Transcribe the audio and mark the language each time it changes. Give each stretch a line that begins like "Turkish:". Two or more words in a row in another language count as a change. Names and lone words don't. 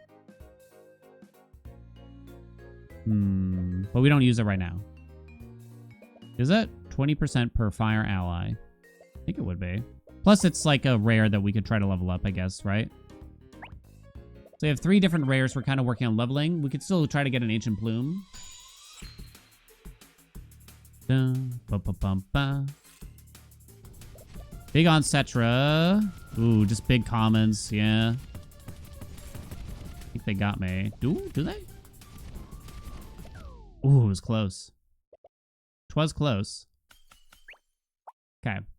English: But we don't use it right now. Is it 20% per fire ally? I think it would be. Plus, it's like a rare that we could try to level up, I guess, right? So we have 3 different rares we're kind of working on leveling. We could still try to get an Ancient Plume. Ba-ba-bum-ba. Big on Cetra. Ooh, just big commons, yeah. I think they got me. Do they? Ooh, it was close. 'Twas close. Okay.